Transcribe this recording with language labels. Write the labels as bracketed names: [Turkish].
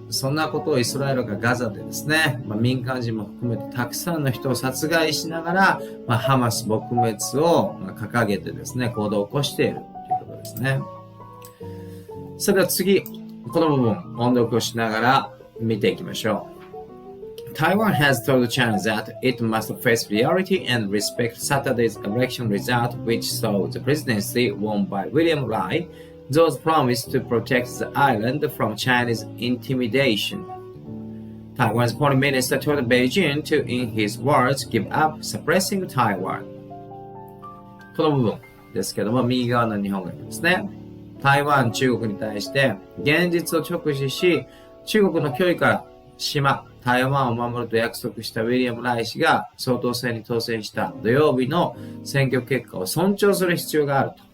[Japanese] そんなことをイスラエルがガザでですね、民間人も含めてたくさんの人を殺害しながら、ハマス撲滅を掲げてですね、行動を起こしているということですね。それでは次、この部分、音読をしながら見ていきましょう。 [English] Taiwan has told China that it must face reality and respect Saturday's election result, which saw the presidency won by William Lai.Those promised to protect the island from Chinese intimidation. Taiwan's foreign minister told Beijing to, in his words, give up suppressing Taiwan. [Japanese] この部分ですけども、右側の日本語ですね。台湾、中国に対して現実を直視し、中国の脅威から島、台湾を守ると約束したウィリアム・ライ氏が総統選に当選した土曜日の選挙結果を尊重する必要があると。